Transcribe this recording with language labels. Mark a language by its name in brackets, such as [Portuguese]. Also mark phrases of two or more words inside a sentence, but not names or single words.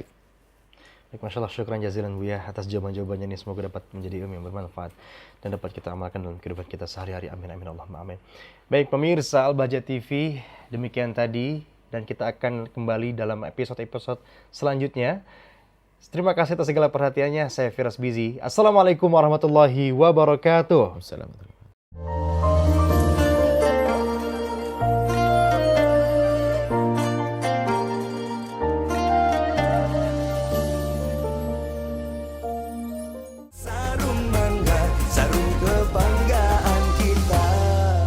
[Indonesian] Baik, [Arabic] ما شاء الله, شكرا جزيلا [Indonesian] Buya atas jawaban-jawabannya ini. Semoga dapat menjadi ilmu yang bermanfaat dan dapat kita amalkan dalam kehidupan kita sehari-hari. Amin, amin, [Arabic] اللهم آمين. [Indonesian] Baik, pemirsa Al-Bahjah TV, demikian tadi. Dan kita akan kembali dalam episode-episode selanjutnya. Terima kasih atas segala perhatiannya. Saya Firas Bizi. [Arabic] السلام عليكم ورحمة الله وبركاته. [Indonesian] Assalamualaikum. Sarung mangga, sarung kebanggaan kita.